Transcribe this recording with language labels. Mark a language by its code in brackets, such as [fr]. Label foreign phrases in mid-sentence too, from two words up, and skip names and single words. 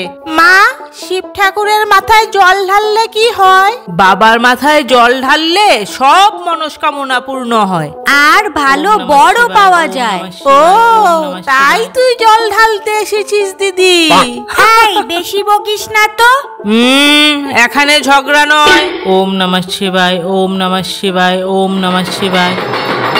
[bn] মা, শিব ঠাকুরের মাথায় জল ঢাললে কি হয়? বাবার মাথায় জল ঢাললে সব মনস্কামনা পূর্ণ হয় আর ভালো বড় পাওয়া যায়। ও, তাই তুই জল ঢালতে এসেছিস দিদি? হাই, বেশি বকিস না তো। এখানে ঝগড়া নয়। [sa] ওম নমঃ শিবায়, ওম নমঃ শিবায়, ওম নমঃ শিবায়।